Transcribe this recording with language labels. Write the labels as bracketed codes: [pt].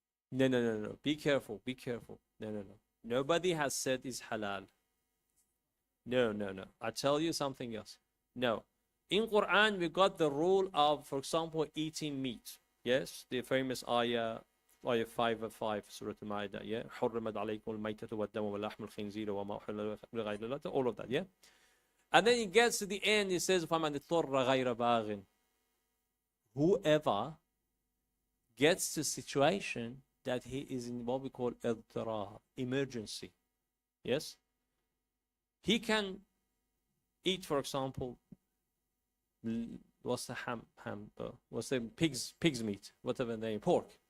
[en] No, no, no, no. Be careful. Be careful. No, no, no. Nobody has said is halal. No, no, no. I tell you something else. No. In Quran, we got the rule of, for example, eating meat. Yes, the famous ayah 5 of 5, Surah Al-Ma'idah. [ar] Yeah, حرمت عليكم الميتة والدم ولحم الخنزير وما أحل لغير الله. [en] All of that. Yeah. And then it gets to the end. It says, [ar] فَمَنِ اضْطُرَّ غَيْرَ بَاغٍ. [en] Whoever gets to a situation that he is in what we call emergency. Yes? He can eat, for example, what's the what's the pig's meat, whatever the name, pork.